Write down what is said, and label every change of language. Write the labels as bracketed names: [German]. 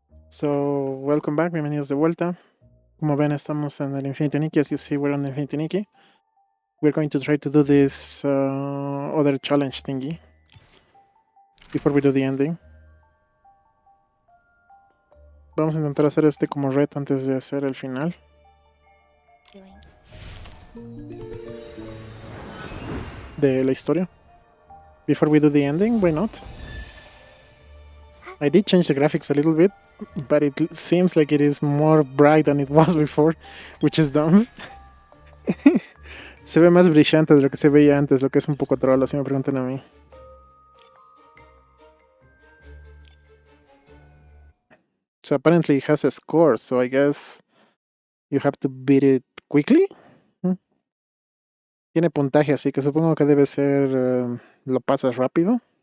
[English] So, welcome back, [Spanish] bienvenidos de vuelta. Como ven, estamos en el Infinity Nikki. [English] As you see, we're on the Infinity Nikki. We're going to try to do this other challenge thingy before we do the ending. [Spanish] Vamos a intentar hacer este como reto antes de hacer el final. De la historia. [English] Before we do the ending, why not? I did change the graphics a little bit, but it seems like it is more bright than it was before, which is dumb. [Spanish] Se ve más brillante de lo que se veía antes, lo que es un poco troll, así me preguntan a mí. [English] So apparently it has a score, so I guess you have to beat it quickly. [Spanish] Tiene puntaje, así que supongo que debe ser lo pasas rápido.